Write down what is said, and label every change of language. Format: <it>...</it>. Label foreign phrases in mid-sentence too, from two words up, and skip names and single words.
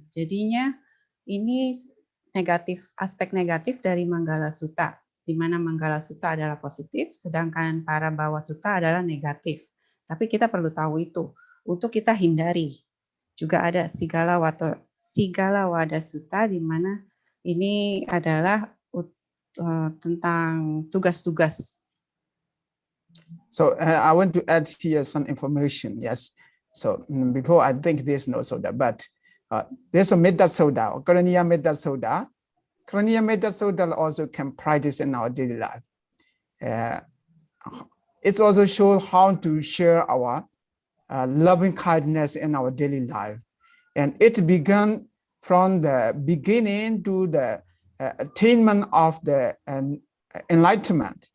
<id>Jadinya ini aspek negatif dari Manggala Sutta, di mana Manggala Sutta adalah positif, sedangkan Parabawa Sutta adalah negatif. Tapi kita perlu tahu itu untuk kita hindari. Juga ada Sigala Wada Sutta, di mana ini adalah tentang tugas-tugas.</id> <en>So I want to add here some information. Yes. So before I think there's no soda, but there's a metta soda, Karaniya metta soda. Karaniya metta soda also can practice in our daily life. It's also shows how to share our loving kindness in our daily life. And it began from the beginning to the attainment of the enlightenment.</en>